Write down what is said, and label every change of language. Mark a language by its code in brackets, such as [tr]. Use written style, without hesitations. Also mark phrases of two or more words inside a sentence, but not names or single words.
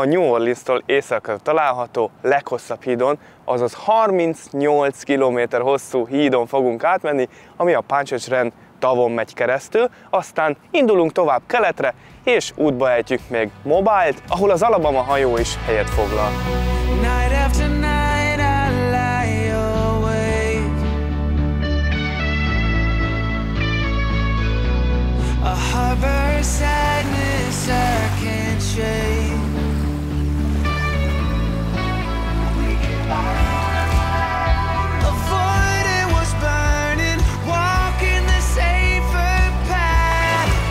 [hu] New Orleans-tól északra található leghosszabb hídon, azaz 38 km hosszú hídon fogunk átmenni, ami a Pontchartrain tavon megy keresztül, aztán indulunk tovább keletre, és útba ejtjük még Mobile-t, ahol az Alabama hajó is helyet foglal. [en] A harbor sadness I can't shake. Avoiding what's burning, walking the safer path.